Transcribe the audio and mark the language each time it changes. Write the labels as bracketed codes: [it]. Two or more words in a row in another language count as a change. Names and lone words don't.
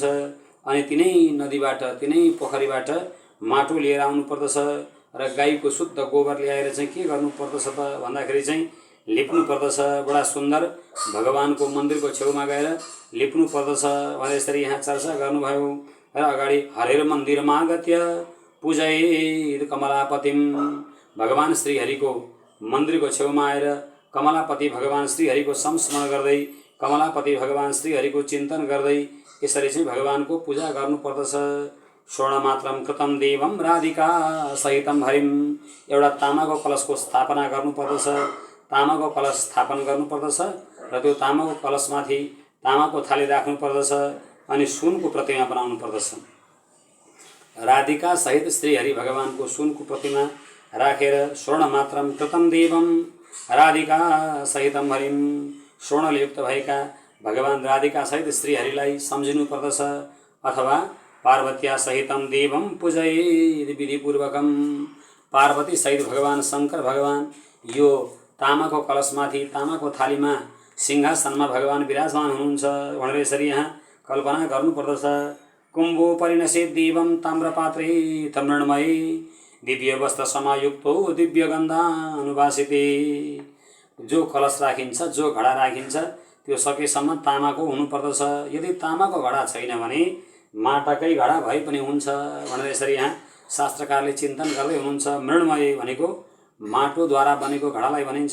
[ne] अनि तिनै नदीबाट, तिनै पोखरीबाट माटो लिएर आउनुपर्दछ र गाईको शुद्ध गोबर ल्याएर चाहिँ के गर्नुपर्दछ त भन्दाखेरि चाहिँ लिप्नुपर्दछ। बडा सुन्दर भगवानको मन्दिरको छेउमा गएर लिप्नुपर्दछ भनेर यसरी यहाँ चर्चा गर्नुभयो। र अगाडि [sa] हरेर मन्दिरमा आगत्य पूजयेत् कमलापतिम, [ne] भगवान श्रीहरिको मन्दिरको छेउमा आएर कमलापति भगवान श्रीहरिको संस्मरण गर्दै, कमलापति भगवान श्रीहरिको चिन्तन गर्दै यसरी चाहिँ भगवानको पूजा गर्नुपर्दछ। [sa] स्वर्णमात्रम कृतम देवम राधिका सहितम हरिम, [ne] एउटा तामाको कलशको स्थापना गर्नुपर्दछ। तामाको कलश स्थापन गर्नुपर्दछ र त्यो तामाको कलशमाथि तामाको थाली राख्नुपर्दछ अनि सुनको प्रतिमा बनाउनु पर्दछ। राधिका सहित श्रीहरि भगवानको सुनको प्रतिमा राखेर [sa] स्वर्णमात्रम कृतम देवम राधिका सहितम हरिम, [ne] स्वर्णले युक्त भएका भगवान राधिका सहित श्रीहरिलाई सम्झिनु पर्दछ अथवा [sa] पार्वत्या सहितम देवम पूजयेत् विधिपूर्वकम, [ne] पार्वती सहित भगवान शङ्कर भगवान यो तामाको कलशमाथि, तामाको थालीमा, सिंहासनमा भगवान विराजमान हुनुहुन्छ भनेर यसरी यहाँ कल्पना गर्नुपर्दछ। [sa] कुम्भो परिणशेत् देवं ताम्रपात्रे तमृण्मये, दिव्य वस्त्र समायुक्तो दिव्य गन्धानुवासिते, [ne] जो कलश राखिन्छ, जो घडा राखिन्छ त्यो सकेसम्म तामाको हुनुपर्दछ। यदि तामाको घडा छैन भने माटाकै घडा भए पनि हुन्छ भनेर यसरी यहाँ शास्त्रकारले चिन्तन गर्दै हुनुहुन्छ। मृण्मय भनेको माटोद्वारा बनेको घडालाई भनिन्छ।